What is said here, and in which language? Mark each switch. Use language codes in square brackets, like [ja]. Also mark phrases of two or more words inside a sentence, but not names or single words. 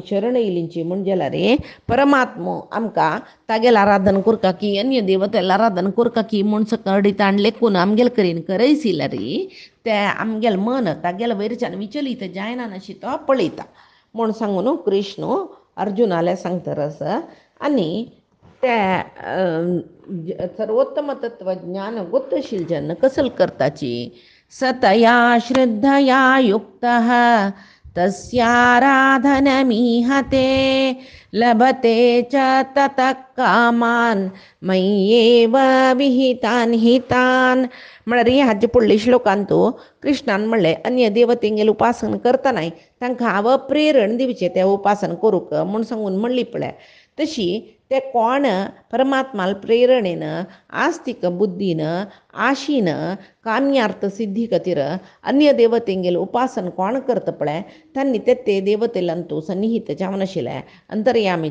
[kok] शरण येयलींची म्हूण जाल्यार परमात्मो आमकां तागेल आराधन करता की अन्य देवतेला आराधन करता की म्हूण सकडी ताण लेखून आमगेल करीन करयसिल्यार ते आमगेल मन तागेल वयरच्यान विचलीत जायना अशी तो पळयता म्हूण सांगून कृष्ण अर्जुनाले सांगतरस आनी ते सर्वोत्तम तत्वज्ञान गोत्तशील जन कसल करताची [sa] सतया श्रद्धया युक्तः तस्याराधनमीहते लभते च ततः कामान् मय्येव विहितान् हितान् [kok] म्हळ्यार हाचे फुडले श्लोकांतू कृष्णान म्हणलें अन्य देवतेंगेल उपासन करतना तांकां हांव प्रेरण दिवचें तें उपासन करूंक म्हूण सांगून म्हणली पळय तशी ते कोण परमात्माल प्रेरणेन आस्तिक बुद्धीन आशीन काम्यार्थ सिद्धी खातीर अन्य देवतेंगेल उपासन कोण करता पळय तांणी ते देवतेलांतू सन्निहित जावन आशिल्ले अंतर्यामी